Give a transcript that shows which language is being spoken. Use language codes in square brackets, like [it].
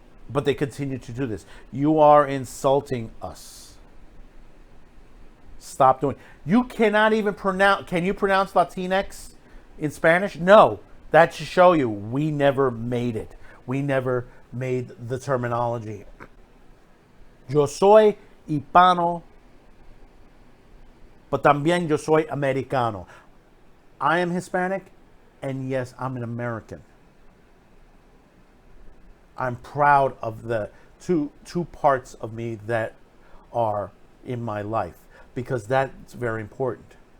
[en] But they continue to do this. You are insulting us. Stop doing it. You cannot even pronounce... Can you pronounce Latinx in Spanish? No. That should show you we never made it. We never made the terminology. [es] Yo soy hispano, [en] but [es] también yo soy americano. [en] I am Hispanic, and yes, I'm an American. I'm proud of the two parts of me that are in my life, because that's very important.